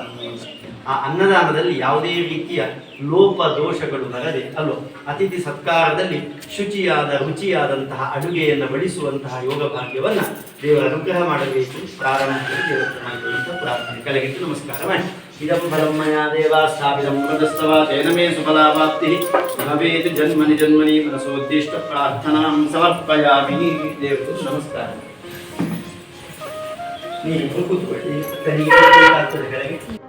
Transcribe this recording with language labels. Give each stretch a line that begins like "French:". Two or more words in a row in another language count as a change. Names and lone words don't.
Kannada: ಆ ಅನ್ನದಾನದಲ್ಲಿ ಯಾವುದೇ ರೀತಿಯ ಲೋಪ ದೋಷಗಳು ಬರದೆ ಅಲ್ಲೋ ಅತಿಥಿ ಸತ್ಕಾರದಲ್ಲಿ ಶುಚಿಯಾದ ರುಚಿಯಾದಂತಹ ಅಡುಗೆಯನ್ನು ಬಡಿಸುವಂತಹ ಯೋಗ ಭಾಗ್ಯವನ್ನು ದೇವರ ಅನುಗ್ರಹ ಮಾಡಬೇಕು. ಪ್ರಾರಂಭದಲ್ಲಿ ದೇವರ ಪ್ರಾರ್ಥನೆ ಕೆಳಗಿಟ್ಟು ನಮಸ್ಕಾರ ಮಾಡಿ.
Sanskrit: ಇದಂ ಫಲಂ ಮಯಾ ದೇವಾ ಸ್ಥಾಪಿತಂ ಮೃತಸ್ತವ ತೇನ ಮೇ ಸುಫಲಾವಾಪ್ತಿ ಭವೇತ್ ಜನ್ಮನಿ ಜನ್ಮನಿ ಮನಸೋದ್ದಿಷ್ಟ ಪ್ರಾರ್ಥನಾಂ ಸಮರ್ಪಯಾಮಿ.
Kannada: ದೇವರು ನಮಸ್ಕಾರ. ನೀವು ಕೂತ್ಕೊಳ್ಳಿ. ಕೆಳಗೆ